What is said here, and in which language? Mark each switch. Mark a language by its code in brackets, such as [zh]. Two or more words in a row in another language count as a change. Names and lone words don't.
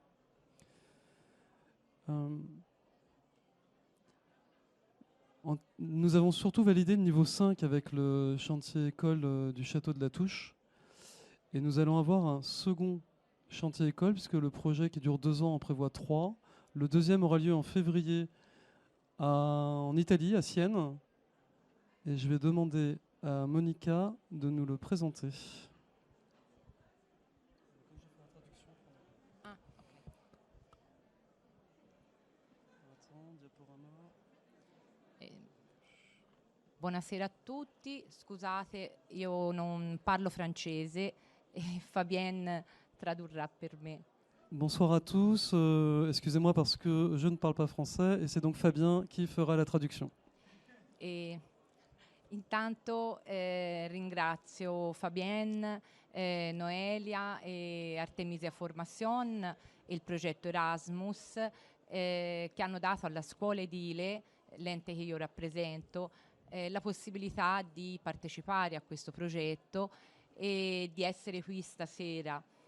[fr] Nous avons surtout validé le niveau 5 avec le chantier école du château de la Touche. Et nous allons avoir un second chantier école, puisque le projet qui dure 2 ans en prévoit 3. Le deuxième aura lieu en février en Italie, à Sienne. Et je vais demander à Monica de nous le présenter. [it] Buonasera a tutti, scusate, io non parlo francese e Fabienne tradurrà per me. [fr] Bonsoir à tous. Excusez-moi parce que je ne parle pas français et c'est donc Fabien qui fera la traduction. [it] E intanto ringrazio Fabienne, Noelia e Artemisia Formation e il progetto Erasmus che hanno dato alla scuola edile, l'ente che io rappresento, la possibilità di partecipare a questo progetto e di essere qui stasera,